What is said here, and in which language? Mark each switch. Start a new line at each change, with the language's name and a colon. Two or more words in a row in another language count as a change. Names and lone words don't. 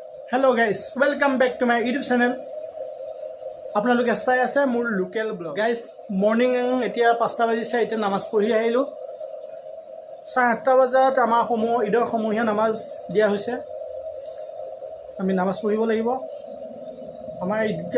English: Hello guys welcome back to my YouTube channel
Assamese: আপোনালোকে চাই আছে মোৰ
English: local vlog guys morning
Assamese: এতিয়া 5টা বাজিছে এতিয়া নামাজ পঢ়ি আহিলো 8টা বজাত আমাৰ ঈদৰ সমূহীয়া নামাজ দিয়া হৈছে আমি নামাজ পঢ়িব লাগিব আমাৰ ঈদগাহ